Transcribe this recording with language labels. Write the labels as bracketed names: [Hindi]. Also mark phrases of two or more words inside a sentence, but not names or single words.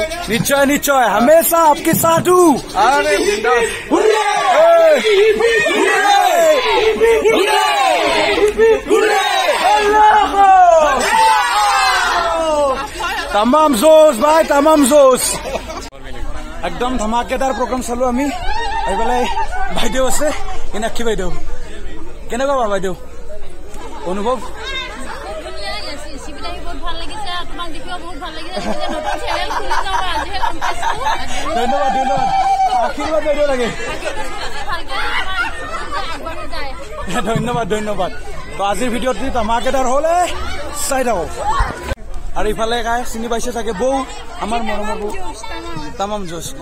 [Hindi] निश्चय निश्चय, हमेशा आपके साथ हूँ। अरे तमाम जोश भाई, तमाम जोश, [Assamese] একদম ধমাকেদাৰ প্ৰগ্ৰাম চালো আমি। আহি পেলাই বাইদেউ আছে, ইনাক্ষী বাইদেউ, কেনেকুৱা পাবা বাইদেউ? অনুভৱ ধন্যবাদ ধন্যবাদ আশীৰ্বাদ দিব লাগে ধন্যবাদ ধন্যবাদ আজিৰ ভিডিঅ'টো ধমাকেদাৰ হ'লে চাই থাকক আৰু ইফালে গাই চিনি পাইছে চাগে বৌ আমাৰ মৰমৰ বৌ [Hindi] तमाम जोश